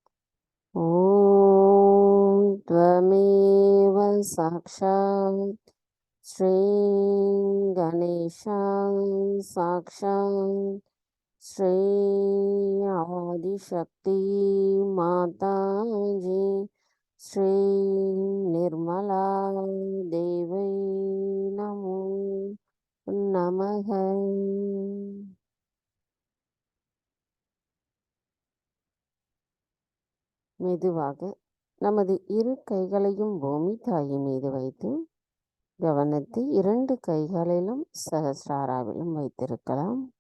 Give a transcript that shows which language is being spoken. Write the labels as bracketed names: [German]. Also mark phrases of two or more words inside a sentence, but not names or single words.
[Sanskrit] ओम त्वमेव साक्षात् श्री गणेशाय साक्षात् श्री आदिशक्ति माताजी श्री निर्मला देवी नमो नमः. [Tamil] மெதுவாக நமது இரு கைகளையும் பூமி தாய் மீது வைத்து கவனத்தை இரண்டு கைகளிலும் சஹஸ்ராராவிலும் வைத்திருக்கலாம்.